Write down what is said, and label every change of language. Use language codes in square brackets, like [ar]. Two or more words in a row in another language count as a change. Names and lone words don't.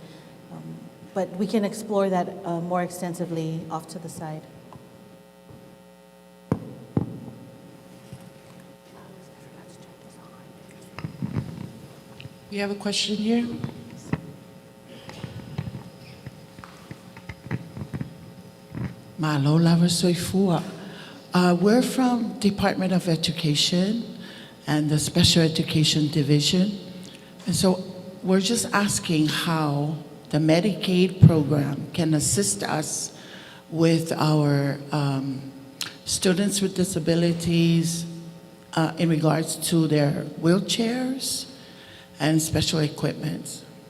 [en] But we can explore that more extensively off to the side. We have a question here. [sm] Malo lava soifua. [en] We're from Department of Education and the Special Education Division. And so we're just asking how the Medicaid program can assist us with our students with disabilities in regards to their wheelchairs and special equipment.